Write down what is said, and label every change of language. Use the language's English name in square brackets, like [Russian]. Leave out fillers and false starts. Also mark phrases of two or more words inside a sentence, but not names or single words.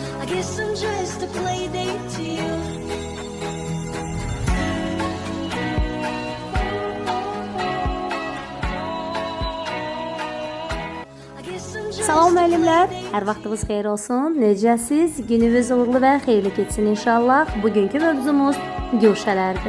[English] guess I'm just a play date to you. [Azerbaijani] Salam müəllimlər, hər vaxtınız xeyir olsun. Necəsiz? Gününüz uğurlu və xeyirli keçsin inşallah. Bugünkü mövzumuz güşələrdir.